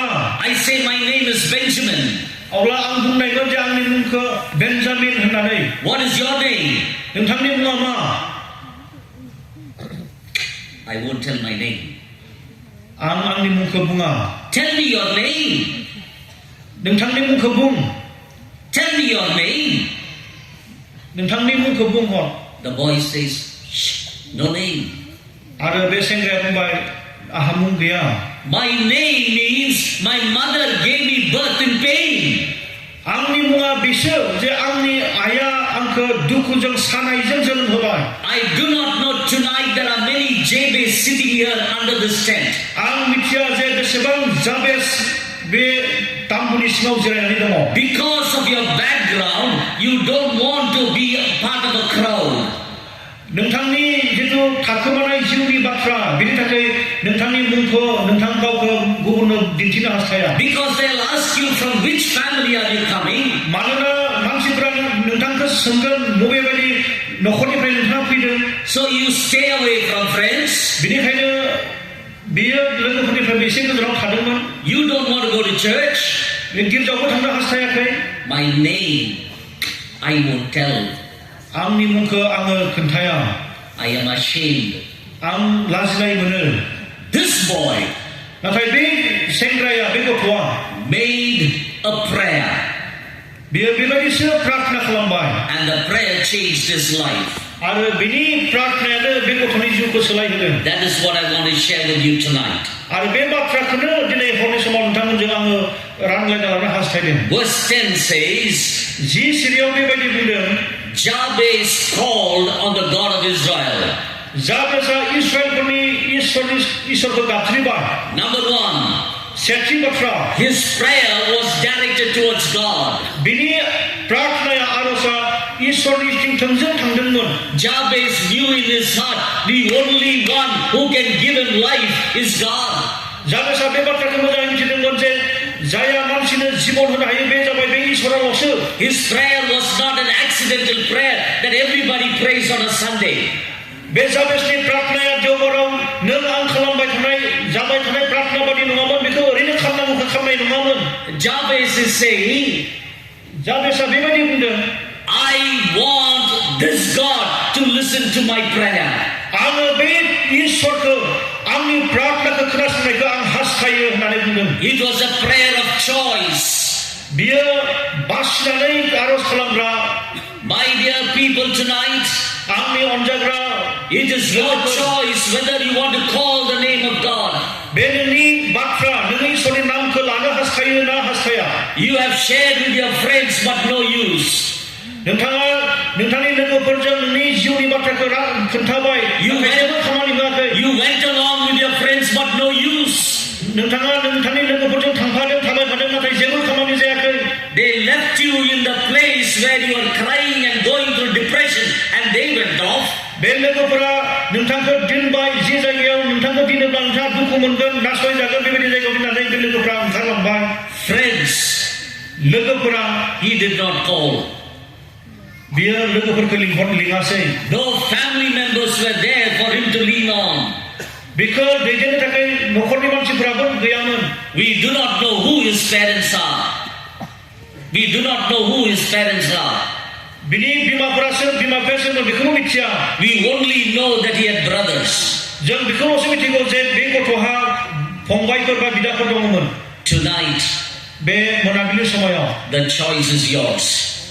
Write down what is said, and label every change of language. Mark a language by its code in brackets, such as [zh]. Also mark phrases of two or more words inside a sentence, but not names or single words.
[en] I say my name is Benjamin. [brx] अब्ला आं बुंनायगोन जे आंनि मुंखौ बेन्जामिन होननानै. [en] What is your name? [brx] नोंथांनि मुङा मा? [en] I won't tell my name. [brx] आं आंनि मुंखौ बुङा. [en] Tell me your name. [brx] नोंथांनि मुंखौ बुं. [en] Tell me your name. [brx] नोंथांनि मुंखौ बुंहर. [en] The boy says, shh, no name. [brx] आरो बे सेंग्राया बुंबाय आहा मुं गैया. [en] My name means my mother gave me birth in pain. [brx] आंनि मुङा बिसो जे आंनि आइया आंखौ दुखुजों सानायजों जोनोम होबाय. [en] I do not know tonight there are many Jabez sitting here under this tent. [brx] आं मिथिया जे बेसेबां जाबेस बे ताम्बुनि सिङाव जिरायनानै दङ. [en] Because of your background, you don't want to be a part of a crowd. [brx] नोंथांनि जिथु थाखोमानाय जिउनि बाथ्रा बेनि थाखाय नोंथांनि मुंखौ नोंथां गावखौ गुबुननो दिन्थिनो हास्थाया. [en] Because they'll ask you from which family are you coming. [brx] मानोना मानसिफोरा सोंगोन बबे बायदि नखरनिफ्राय नोंथाङा फैदों [en] So you stay away from friends. [brx] बेनिखायनो बियो लोगोफोरनिफ्राय एसे गोजानाव थादोंमोन [en] You don't want to go to church. [brx] गिर्जायावबो थांनो हास्थायाखै [en] My name, I won't tell. [brx] आंनि मुंखौ आङो खोन्थाया [en] I am ashamed. [brx] आं लाजिनाय मोनो [en] This boy [brx] नाथाय बे सेंग्राया बे गथ'आ [en] made a prayer, [brx] बियो बेबायदिसो प्रार्थना खालामबाय [en] and the prayer changed his life. [brx] आरो बिनि प्रार्थनायानो बे गथ'नि जिउखौ सोलायहोदों [en] That is what I want to share with you tonight. [brx] आरो बे बाथ्राखौनो दिनै हरनि समाव नोंथांमोनजों आङो रानलायना लानो हास्थायदों [en] Verse 10 says, [brx] जि सिरियाव बेबायदि बुंदों [en] Jabez called on the God of Israel. [brx] जाबेसआ इसोरखौ गाबज्रिबाय [en] Number 1, [brx] सेथि बाथ्रा [en] his prayer was directed towards God. [brx] बिनि प्रार्थनाया आर'जआ इसोरनिथिं थोंजों थांदोंमोन [en] Jabez knew in his heart the only one who can give him life is God. [brx] जाबेसआ बे बाथ्राखौ मोजाङै मिथिदोंमोन जे जायहा मानसिनो जिबन होनो हायो बे जाबाय बे इसोराल'सो [en] His prayer was not an accidental prayer that everybody prays on a Sunday. [brx] बे जाबेसनि प्रार्थनाया देवबाराव नों आं खालामबाय थानाय जाबाय थानाय प्रार्थना बादि नङामोन बेखौ ओरैनो खालामनांगौ खालामनाय नङामोन [en] Jabez is saying, [brx] जाबेसआ बेबायदि बुंदों [en] I want this God to listen to my prayer. [brx] आङो बे इसोरखौ आंनि प्रार्थनाखौ खोनासंनायखौ आं हास्थायो होननानै बुंदों [en] It was a prayer of choice. [brx] बियो बासिनानै आर'ज खालामग्रा [en] My dear people tonight, [brx] आंनि अनजाग्रा [en] it is your choice whether you want to call the name of God. [brx] बे नोंनि बाथ्रा नोंनि इसोरनि नामखौ लानो हास्थायो ना हास्थाया [en] You have shared with your friends but no use. [brx] नोंथाङा नोंथांनि लोगोफोरजों नोंनि जिउनि बाथ्राखौ खोन्थाबाय जेबो खामानि होआखै [en] You went along with your friends but no use. [brx] नोंथाङा नोंथांनि लोगोफोरजों थांफादों थाबायफादों नाथाय जेबो खामानि जायाखै [en] They left you in the place where you were crying and going through depression and they went off. [brx] बे लोगोफोरा नोंथांखौ दोनबाय जे जायगायाव नोंथांखौ दोनोब्ला नोंथाङा दुखु मोनगोन नासयजागोन बेबायदि जायगायाव दोननानै बे लोगोफोरा ओंखारलांबाय [en] Friends, [brx] लोगोफोरा [en] he did not call. [brx] बियो लोगोफोरखौ लिङासै [en] No family members were there for him to lean on. [brx] बेखौ दैदेननो थाखाय न'खरनि मानसिफोराबो गैयामोन [en] We do not know who his parents are. We do not know who his parents are. [brx] बिनि बिमाफोरासो बिमा बिफायासो बेखौबो मिथिया [en] We only know that he had brothers. [brx] जों बेखौल'सो मिथिगौ जे बे गथ'हा फंबायफोर बा बिदाफोर दङमोन [en] Tonight, [brx] बे मोनाबिलि समायाव [en] the choice is yours.